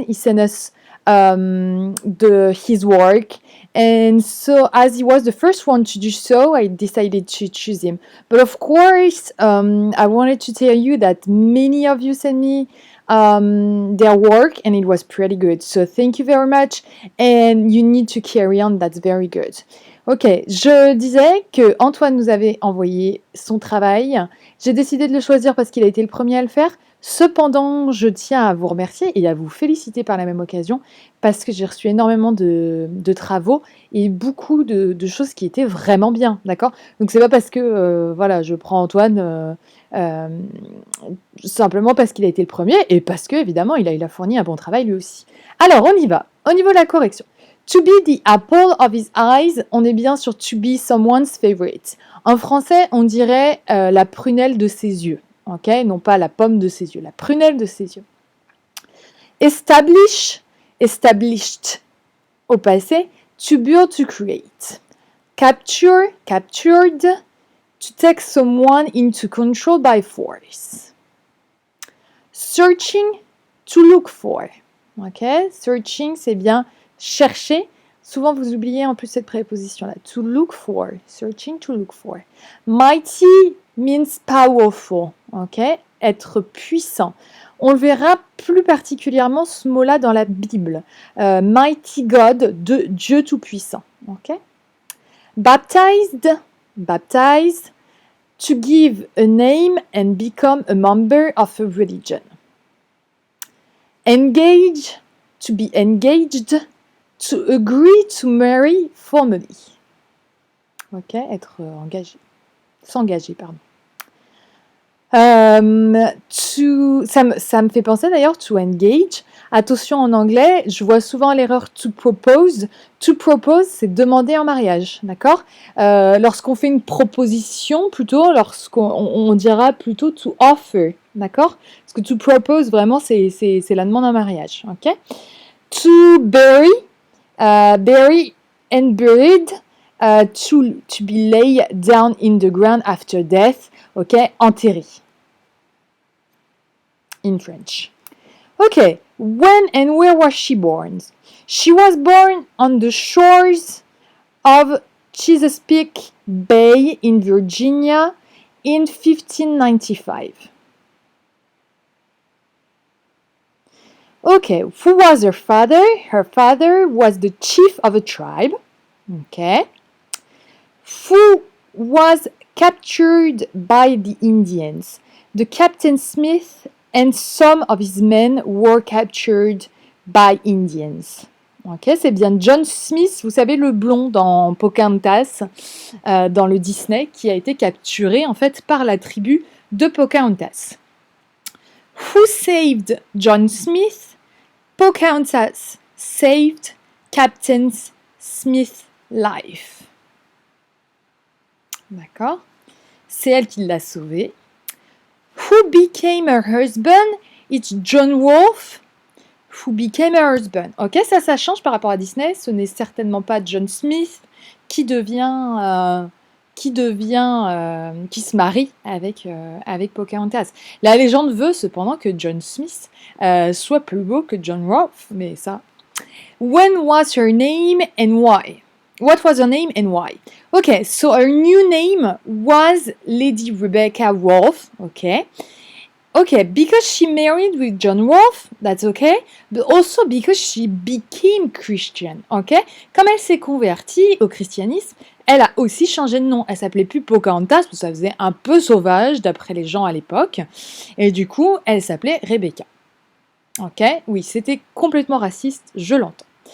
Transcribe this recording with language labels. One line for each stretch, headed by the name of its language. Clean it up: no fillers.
English: He sent us his work, and so as he was the first one to do so, I decided to choose him. But of course, I wanted to tell you that many of you sent me their work, and it was pretty good. So thank you very much, and you need to carry on. That's very good.
French: Ok, je disais que Antoine nous avait envoyé son travail. J'ai décidé de le choisir parce qu'il a été le premier à le faire. Cependant, je tiens à vous remercier et à vous féliciter par la même occasion parce que j'ai reçu énormément de travaux et beaucoup de choses qui étaient vraiment bien, d'accord? Donc c'est pas parce que voilà, je prends Antoine simplement parce qu'il a été le premier et parce que évidemment il a fourni un bon travail lui aussi. Alors on y va. Au niveau de la correction.
English: To be the apple of his eyes,
French: on est bien sur
English: to be someone's favorite.
French: En français, on dirait la prunelle de ses yeux. Ok, non pas la pomme de ses yeux, la prunelle de ses yeux.
English: Establish, established
French: au passé.
English: To build, to create. Capture, captured. To take someone into control by force. Searching, to look for.
French: Ok, searching, c'est bien chercher. Souvent, vous oubliez en plus cette préposition-là.
English: To look for. Searching, to look for. Mighty means powerful.
French: Ok, être puissant. On le verra plus particulièrement ce mot-là dans la Bible.
English: Mighty God,
French: de Dieu tout-puissant.
English: Ok. Baptized, baptized. To give a name and become a member of a religion. Engage, to be engaged. To agree to marry formally.
French: Ok, être engagé. S'engager, pardon. Ça me fait penser d'ailleurs
English: to engage.
French: Attention en anglais, je vois souvent l'erreur
English: to propose. To propose,
French: c'est demander en mariage, d'accord? Lorsqu'on fait une proposition, plutôt, on dira plutôt
English: to offer,
French: d'accord? Parce que to propose, vraiment, c'est la demande en mariage, ok?
English: To bury, bury and buried, to be laid down in the ground after death, ok? Enterré. In French. Okay, when and where was she born? She was born on the shores of Chesapeake Bay in Virginia in 1595. Okay, who was her father? Her father was the chief of a tribe. Okay. Who was captured by the Indians? The Captain Smith and some of his men were captured by Indians.
French: Ok, c'est bien John Smith, vous savez le blond dans Pocahontas, dans le Disney, qui a été capturé en fait par la tribu de Pocahontas.
English: Who saved John Smith? Pocahontas saved Captain Smith's life.
French: D'accord? C'est elle qui l'a sauvé.
English: Who became her husband? It's John Wolfe. Who became her husband?
French: Ok, ça change par rapport à Disney. Ce n'est certainement pas John Smith qui se marie avec Pocahontas. La légende veut cependant que John Smith soit plus beau que John Wolfe, mais ça.
English: When was her name and why? What was her name and why? Okay, so her new name was Lady Rebecca Wolfe. Okay. Okay, because she married with John Wolfe, that's okay, but also because she became Christian, okay?
French: Comme elle s'est convertie au christianisme, elle a aussi changé de nom. Elle s'appelait plus Pocahontas, parce que ça faisait un peu sauvage d'après les gens à l'époque, et du coup, elle s'appelait Rebecca. Ok, oui, c'était complètement raciste, je l'entends.